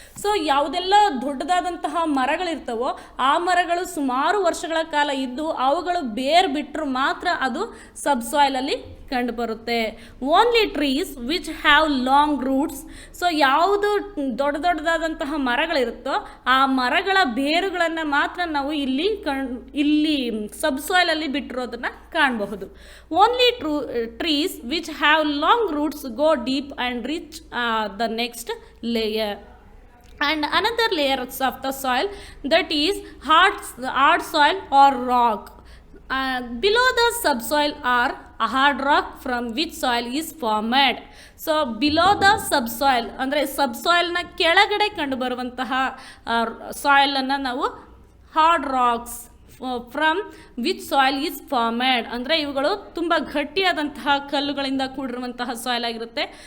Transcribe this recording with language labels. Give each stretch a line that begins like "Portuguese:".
Kannada: So ಯಾವುದೆಲ್ಲ ದೊಡ್ಡದಾದಂತಹ ಮರಗಳಿರ್ತವೋ ಆ ಮರಗಳು ಸುಮಾರು ವರ್ಷಗಳ ಕಾಲ ಇದ್ದು ಅವುಗಳು ಬೇರು ಬಿಟ್ಟರು ಮಾತ್ರ ಅದು ಸಬ್ಸಾಯಿಲಲ್ಲಿ ಕಂಡುಬರುತ್ತೆ.
English: Only trees which have long roots.
Kannada: So ಯಾವುದು ದೊಡ್ಡದಾದಂತಹ ಮರಗಳಿರುತ್ತೋ ಆ ಮರಗಳ ಬೇರುಗಳನ್ನು ಮಾತ್ರ ನಾವು ಇಲ್ಲಿ ಸಬ್ಸಾಯಿಲಲ್ಲಿ ಬಿಟ್ಟಿರೋದನ್ನು ಕಾಣಬಹುದು.
English: Only trees which have long roots go deep and reach the next layer. And another layers of the soil that is hard soil or rock. Below the subsoil are hard rock from which soil is formed. So below the subsoil
Kannada: ಅಂದರೆ ಸಬ್ಸಾಯಿಲ್ನ ಕೆಳಗಡೆ ಕಂಡುಬರುವಂತಹ ಸಾಯಿಲನ್ನು ನಾವು
English: Hard rocks from which soil is formed.
Kannada: ಅಂದರೆ ಇವುಗಳು ತುಂಬ ಗಟ್ಟಿಯಾದಂತಹ ಕಲ್ಲುಗಳಿಂದ ಕೂಡಿರುವಂತಹ soil ಆಗಿರುತ್ತೆ.